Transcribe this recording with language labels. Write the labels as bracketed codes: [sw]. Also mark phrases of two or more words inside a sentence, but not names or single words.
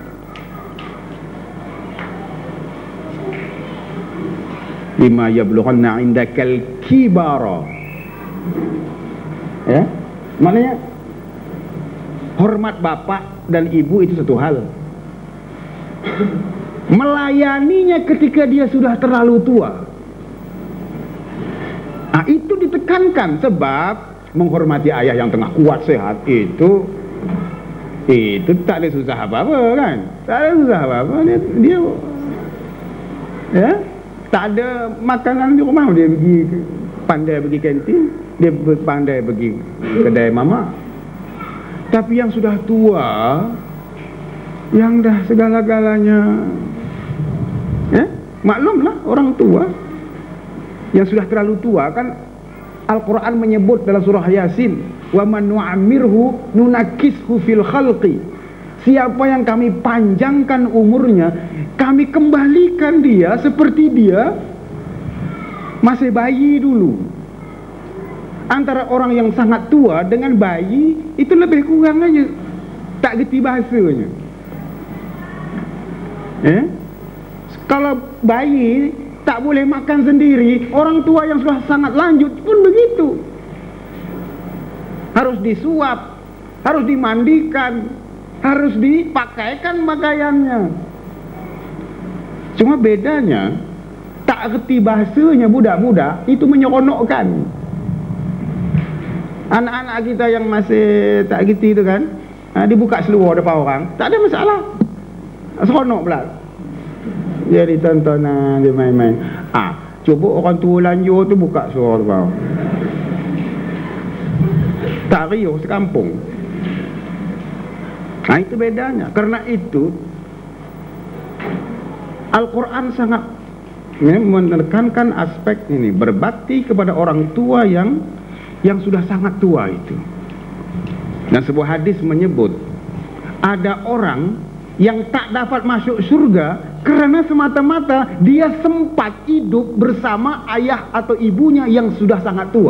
[ar] لما يبلغن عندك الكبر, [ms] ya, maknanya hormat bapak dan ibu itu satu hal, melayaninya ketika dia sudah terlalu tua, nah itu ditekankan. Sebab menghormati ayah yang tengah kuat sehat itu tak ada susah apa-apa, kan? Tak ada susah apa-apa. Dia ya, tak ada makanan di rumah, dia pandai pergi kantin, dia pandai pergi kedai mama. Tapi yang sudah tua, yang dah segala-galanya, ya, maklumlah orang tua yang sudah terlalu tua, kan Al-Quran menyebut dalam surah Yasin, [ar] ومن نعمره ننكسه في الخلق. [ms] Siapa yang kami panjangkan umurnya, kami kembalikan dia seperti dia masih bayi dulu. Antara orang yang sangat tua dengan bayi itu lebih kurang aja, tak gerti bahasanya. Kalau bayi tak boleh makan sendiri, orang tua yang sudah sangat lanjut pun begitu. Harus disuap, harus dimandikan, harus dipakaikan pakaiannya. Cuma bedanya, tak gerti bahasanya budak-budak itu menyeronokkan. Anak-anak kita yang masih tak gerti itu kan, dibuka seluar depan orang, tak ada masalah, seronok pula. Dia ditonton, dia main-main. Cuba orang tua lanjut tu buka suara kau, tak riuh sekampung. Itu bedanya. Karena itu Al-Quran sangat menekankan aspek ini, berbakti kepada orang tua yang sudah sangat tua itu. Dan sebuah hadis menyebut ada orang yang tak dapat masuk surga karena semata-mata dia sempat hidup bersama ayah atau ibunya yang sudah sangat tua.